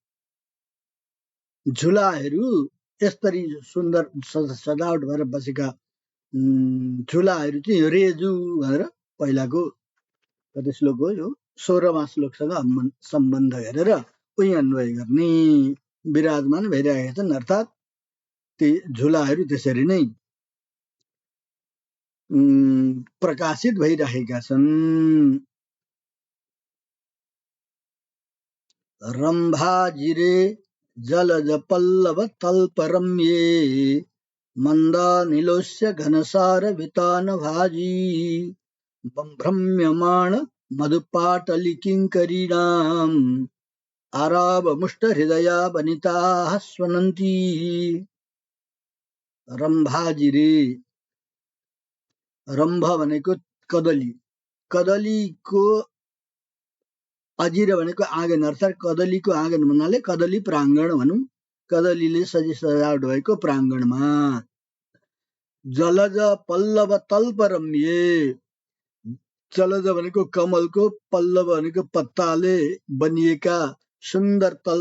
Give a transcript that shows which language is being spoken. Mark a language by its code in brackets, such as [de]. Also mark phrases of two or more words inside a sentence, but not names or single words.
[ne] झुलाहरू यसरी सुन्दर सजावट भएर बसेका झुलाहरू चाहिँ रेजु भनेर पहिलाको कति श्लोक हो यो 16मा श्लोकसँग सम्बन्ध हेरेर उही अन्वय गर्ने विराजमान भइरहेका छन्। अर्थात् ती झुलाहरू त्यसरी नै प्रकाशित भइरहेका छन्। [sa] रम्भाजिरे जलज पल्लव तल्परम्ये मन्दानिलोस्य घनसार वितान भाजी भ्रम्यमाण मधुपाटलि किङ्करीणाम् आराव मुष्ट हृदया वनिताः स्वनन्ती। [ne] रम्भाजिरे रम्भ भनेको कदली कदलीको अजिर भनेको आँगन अर्थात् कदलीको आँगन भन्नाले कदली प्राङ्गण भनौँ। कदलीले सजावट भएको प्राङ्गणमा [sa] जलज पल्लव तल्परम्ये [ne] जलज भनेको कमलको पल्लव भनेको पत्ताले बनिएका सुन्दर तल्प